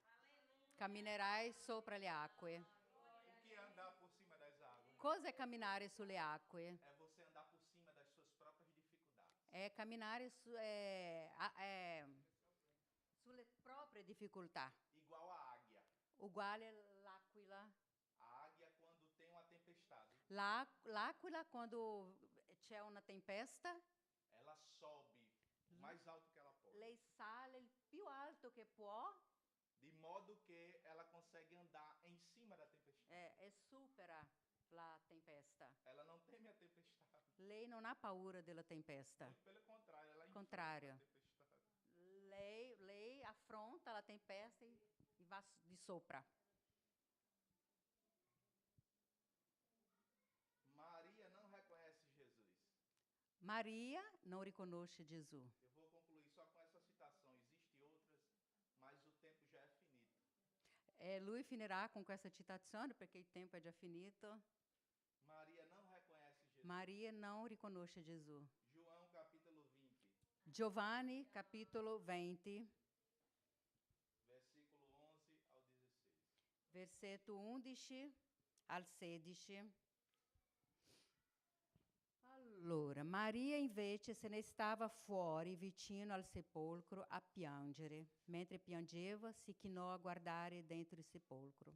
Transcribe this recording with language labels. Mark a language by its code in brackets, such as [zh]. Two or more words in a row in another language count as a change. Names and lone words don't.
[it] camminerai sopra le acque. [pt] O que é andar por cima das águas? [it] Cosa è camminare sulle acque? [pt] É você andar por cima das suas próprias dificuldades. [it] È camminare sulle proprie difficoltà, [pt] Igual a águia. [it] uguale all'aquila. [pt] A águia, quando tem uma tempestade, [it] L'aquila, quando c'è una tempesta, [pt] ela sobe o mais alto que ela pode. [it] lei sale il più alto che può [pt] De modo que ela consegue andar em cima da tempestade. [it] e supera la tempesta. [pt] Ela não teme a tempestade. [it] Lei non ha paura della tempesta. [pt] Muito pelo contrário, ela enfrenta Contrário. a tempestade. [it] Lei affronta la tempesta e va di sopra. [pt] Maria não reconhece Jesus. [it] Maria non riconosce Gesù. [pt] Eu vou concluir só com essa citação. Existem outras, mas o tempo já é finito. [it] Lui finirà con questa citazione perché il tempo è già finito. [pt] Maria não reconhece Jesus. [it] Maria non riconosce Gesù. [pt] João [it] Giovanni, capitolo 20, [pt] versículo 11 ao 16. [it] versetto 11 al 16. Allora, Maria invece se ne stava fuori vicino al sepolcro a piangere. Mentre piangeva, si chinò a guardare dentro il sepolcro.